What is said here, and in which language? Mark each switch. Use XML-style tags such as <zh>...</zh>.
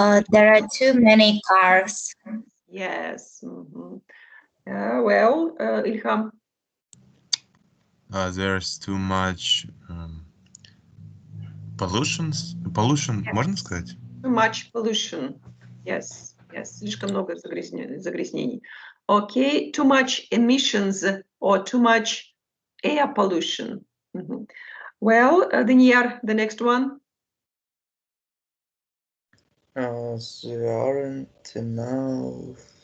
<en>There are too many cars. Yes. Well, Ilham. There's too much pollution,</en> <ru>можно сказать?</ru> <en>Too much pollution.</en> <ru>Yes, слишком много загрязнений.</ru> <en>Okay, too much emissions or too much air pollution. Well, Daniel, the next one. There aren't enough.</en>